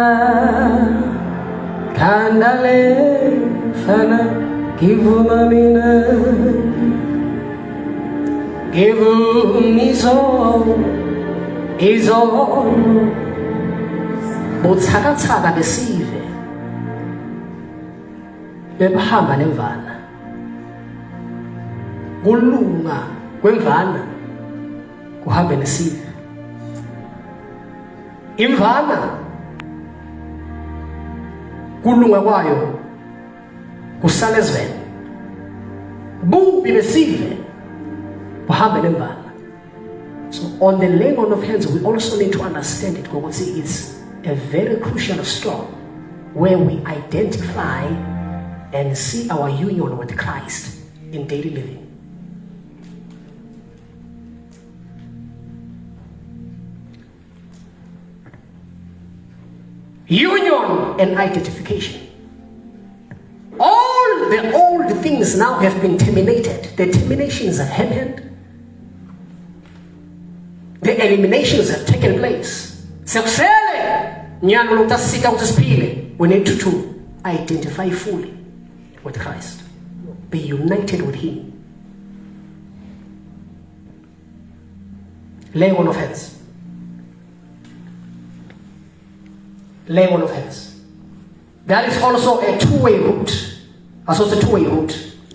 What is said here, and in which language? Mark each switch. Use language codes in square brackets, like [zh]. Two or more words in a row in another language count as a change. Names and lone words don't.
[ss] lefana ngivuma mina ngivuma izolo buthakathaka besive bebahamba nemvana kulunga kwemvana kuhambe nesive. Imvana kulunga kwayo kusala ezweni, bubi besive buhambe nemvana. [en] So on the laying on of hands, we also need to understand it because it's a very crucial stone where we identify and see our union with Christ in daily living. Union and identification. All the old things now have been terminated. The terminations have happened. The eliminations have taken place. [ss] Sekusele nyalo lokutasika ukuthi siphile. [en] We need to identify fully with Christ. Be united with him. Laying on of hands. Laying on of hands. That is also a two-way route. That's also a two-way route.